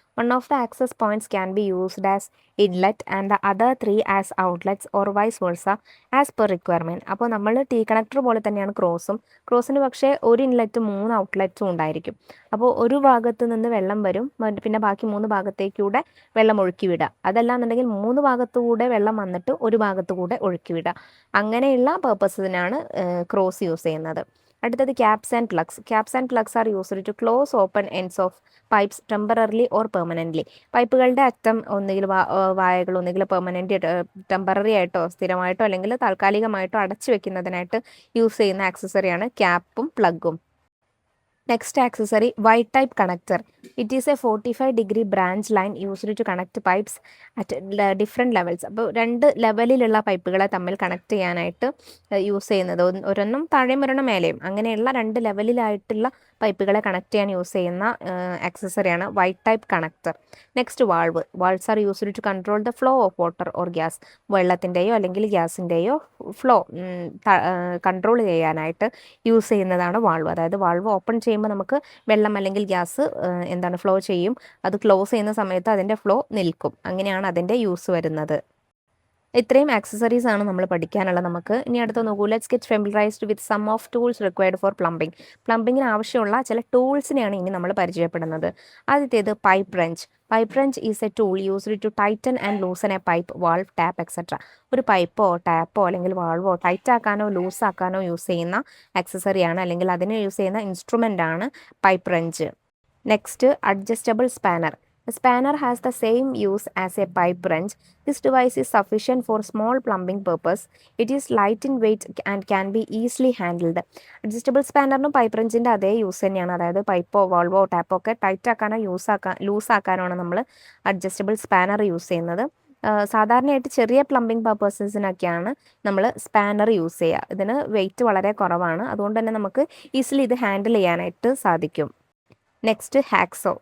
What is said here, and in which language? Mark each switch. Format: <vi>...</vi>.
<en>One of the access points can be used as inlet and the other three as outlets or vice versa as per requirement.</en> <ml>അപ്പോൾ നമ്മൾ tea connector പോലെ തന്നെയാണ് ക്രോസിന് പക്ഷേ ഒരു ഇൻലെറ്റും 3 ഔട്ട്ലെറ്റും ഉണ്ടായിരിക്കും. അപ്പോൾ ഒരു ഭാഗത്ത് നിന്ന് വെള്ളം വരും, പിന്നെ ബാക്കി 3 ഭാഗത്തേക്കൂടെ വെള്ളം ഒഴുക്കി വിടുക. അതല്ലാന്നുണ്ടെങ്കിൽ 3 ഭാഗത്തുകൂടെ വെള്ളം വന്നിട്ട് ഒരു ഭാഗത്തുകൂടെ ഒഴുക്കി വിടുക. അങ്ങനെയുള്ള പർപ്പസിനാണ് ക്രോസ് യൂസ് ചെയ്യുന്നത്. അടുത്തത് caps and plugs.</ml> <en>Caps and plugs are used to close open ends of pipes temporarily or permanently.</en> <ml>പൈപ്പുകളുടെ അറ്റം ഒന്നുകിൽ വായകൾ ഒന്നുകിൽ പെർമനൻ്റ് ടെമ്പററി ആയിട്ടോ സ്ഥിരമായിട്ടോ അല്ലെങ്കിൽ താൽക്കാലികമായിട്ടോ അടച്ചു വെക്കുന്നതിനായിട്ട് യൂസ് ചെയ്യുന്ന ആക്സസറിയാണ് ക്യാപ്പും പ്ലഗും.</ml> <en>Next accessory, wide type connector. It is a 45-degree branch line used to connect pipes at different levels.</en> <ml>അപ്പോൾ 2 ലെവലിലുള്ള പൈപ്പുകളെ തമ്മിൽ കണക്ട് ചെയ്യാനായിട്ട് യൂസ് ചെയ്യുന്നത്, ഒരെണ്ണം താഴെയും ഒരെണ്ണം മേലെയും, അങ്ങനെയുള്ള 2 ലെവലിലായിട്ടുള്ള പൈപ്പുകളെ കണക്ട് ചെയ്യാൻ യൂസ് ചെയ്യുന്ന ആക്സസറിയാണ് wide type connector.</ml> <en>Next valves are used to control the flow of water or gas.</en> <ml>വെള്ളത്തിൻ്റെയോ അല്ലെങ്കിൽ ഗ്യാസിൻ്റെയോ ഫ്ലോ കൺട്രോൾ ചെയ്യാനായിട്ട് യൂസ് ചെയ്യുന്നതാണ് വാൾവ്. അതായത് വാൾവ് ഓപ്പൺ ചെയ്യുമ്പോൾ നമുക്ക് വെള്ളം അല്ലെങ്കിൽ ഗ്യാസ് ഫ്ലോ ചെയ്യും. അത് ക്ലോസ് ചെയ്യുന്ന സമയത്ത് അതിൻ്റെ ഫ്ലോ നിൽക്കും. അങ്ങനെയാണ് അതിൻ്റെ യൂസ് വരുന്നത്. ഇത്രയും ആക്സസറീസ് ആണ് നമ്മൾ പഠിക്കാനുള്ളത്. നമുക്ക് ഇനി അടുത്ത് നോക്കൂ.</ml> <en>Let's get familiarized with some of tools required for plumbing.</en> <ml>പ്ലംബിങ്ങിന് ആവശ്യമുള്ള ചില ടൂൾസിനെയാണ് ഇനി നമ്മൾ പരിചയപ്പെടുന്നത്. ആദ്യത്തേത്</ml> <en>Pipe wrench. Pipe wrench is a tool used to tighten and loosen a pipe, valve, tap etcetera.</en> <ml>ഒരു പൈപ്പോ ടാപ്പോ അല്ലെങ്കിൽ വാൾവോ ടൈറ്റ് ആക്കാനോ ലൂസ് ആക്കാനോ യൂസ് ചെയ്യുന്ന ആക്സസറിയാണ്, അല്ലെങ്കിൽ അതിന് യൂസ് ചെയ്യുന്ന ഇൻസ്ട്രുമെൻ്റ് ആണ് pipe wrench.</ml> <en>Next, adjustable spanner. A spanner has the same use as a pipe wrench. This device is sufficient for small plumbing purpose. It is light in weight and can be easily handled.</en> <ml>Adjustable സ്പാനറിനും pipe റെഞ്ചിൻ്റെ അതേ use തന്നെയാണ്. അതായത് പൈപ്പോ വാൾവോ Tapo ഒക്കെ tight ആക്കാനോ loose ആക്കാനോ നമ്മൾ adjustable spanner use ചെയ്യുന്നത്. സാധാരണയായിട്ട് ചെറിയ plumbing പർപ്പസസിനൊക്കെയാണ് നമ്മൾ spanner use ചെയ്യുക. ഇതിന് വെയിറ്റ് വളരെ കുറവാണ്, അതുകൊണ്ട് തന്നെ നമുക്ക് ഈസിലി ഇത് ഹാൻഡിൽ ചെയ്യാനായിട്ട് സാധിക്കും. Next, hacksaw.</ml>